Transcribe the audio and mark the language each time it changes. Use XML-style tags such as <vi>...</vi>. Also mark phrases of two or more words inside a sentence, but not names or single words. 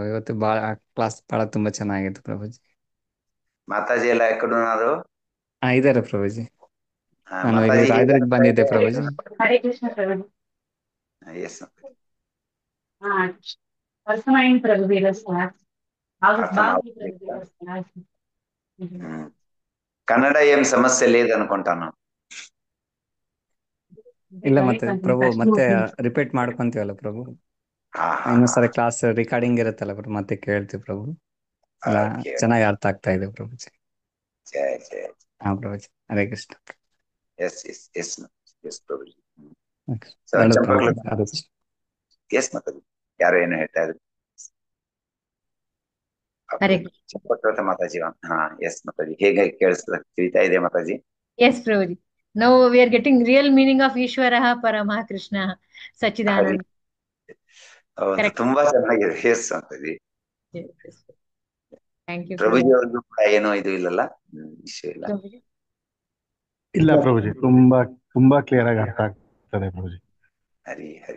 <kn>ಇವತ್ತು ಕ್ಲಾಸ್ ಬಹಳ ತುಂಬಾ ಚೆನ್ನಾಗಿತ್ತು ಪ್ರಭುಜಿ. ಮಾತಾಜಿ ಎಲ್ಲ ಎಕ್ಕಡುನಾರು ಇದಾರೆ ಪ್ರಭುಜಿ. ನಾನು ಇಲ್ಲಿ ರಾಯದುರ್ಗ್ ಬಂದಿದ್ದೆ ಪ್ರಭುಜಿ. ಹರೇ ಕೃಷ್ಣ ಪ್ರಭು. ಎಸ್ ಹಾ ಪರ್ಸನೈನ್ ಪ್ರಭು</kn> <te>కన్నడ ఏం సమస్య లేదనుకుంటాను.</te> <kn>ಇಲ್ಲ ಮತ್ತೆ ಪ್ರಭು ಮತ್ತೆ ರಿಪೀಟ್ ಮಾಡ್ಕೊಂತೀವಲ್ಲ ಪ್ರಭು, ಇನ್ನೊಂದ್ಸರಿ ಕ್ಲಾಸ್ ರಿಕಾರ್ಡಿಂಗ್ ಇರುತ್ತಲ್ಲ ಪ್ರಭು, ಮತ್ತೆ ಕೇಳ್ತೀವಿ ಪ್ರಭು. ಎಲ್ಲ ಚೆನ್ನಾಗಿ ಅರ್ಥ ಆಗ್ತಾ ಇದೆ ಪ್ರಭುಜಿ. ಜಯ ಜಯ. ಹಾ ಪ್ರಭುಜಿ, ಹರೇ ಕೃಷ್ಣ. ಎಸ್ ಎಸ್ ಎಸ್ ಎಸ್ ಪ್ರಭುಜಿ. ಎಸ್ ಮಾತಾಡಿ, ಯಾರು ಏನು ಹೇಳ್ತಾ ಇದ್ರು? ಚಂಪಕಲತ ಮಾತಾಜಿ. ಹಾ ಎಸ್ ಮಾತಾಜಿ, ಹೇಗೆ ತಿಳಿತಾ ಇದೆ ಮಾತಾಜಿ? ಎಸ್ ಪ್ರಭುಜಿ.</kn> <en>Now we are getting real meaning of Ishwara Paramah Krishna Sachidananda.</en> <kn>ಹೌದು, ತುಂಬಾ ಚೆನ್ನಾಗಿದೆ. ಎಸ್ ಮಾತಾಜಿ.</kn> <en>Thank you</en> <kn>ಪ್ರಭುಜಿ ಅವ್ರಿಗೂ ಕೂಡ ಏನೋ ಇದು ಇಲ್ಲಲ್ಲ, ವಿಷಯ ಇಲ್ಲ. ಇಲ್ಲ ಪ್ರಭುಜಿ, ತುಂಬಾ ಕ್ಲಿಯರ್ ಆಗಿ ಅರ್ಥ ಆಗ್ತದೆ ಪ್ರಭುಜಿ. ಹರಿ ಹರಿ,</kn>